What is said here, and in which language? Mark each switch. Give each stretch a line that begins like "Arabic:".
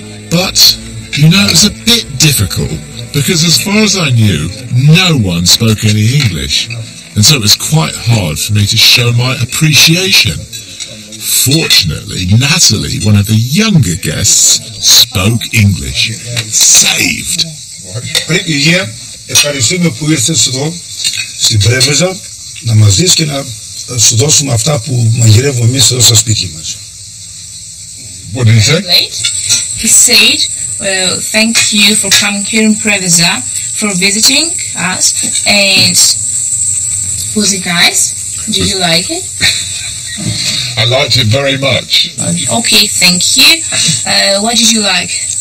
English: But, you know, it was a bit difficult, because as far as I knew, no one spoke any English, and so it was quite hard for me to show my appreciation. Fortunately, Natalie, one of the younger guests, spoke English. Saved!
Greek: Πριν Υγεία, ευχαριστούμε που ήρθες εδώ στην Πρέβεζα να μας δεις και να σου δώσουμε αυτά που μαγειρεύουμε εμείς εδώ στα σπίτια μας.
English: What did he say? He said, well, thank you for coming here in Preveza, for visiting us, and was it nice? Did you like it? I liked it very much. Okay, thank you. What did you like?